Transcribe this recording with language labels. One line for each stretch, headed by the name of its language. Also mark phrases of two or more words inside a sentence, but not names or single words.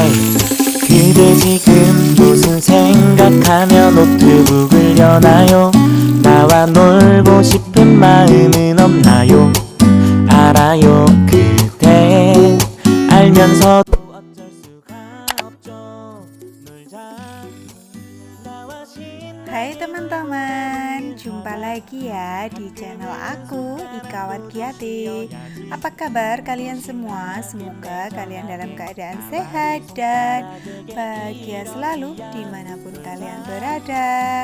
Korean: 그대 지금 무슨 생각하며 노트북을 여나요? 나와 놀고 싶은 마음은 없나요? 알아요. 그대 알면서도 어쩔 수가 없죠. 놀자 나와 신나.
Indonesian: Hai teman-teman, jumpa lagi ya di channel aku Ika Wargiati. Apa kabar kalian semua? Semoga kalian dalam keadaan sehat dan bahagia selalu dimanapun kalian berada.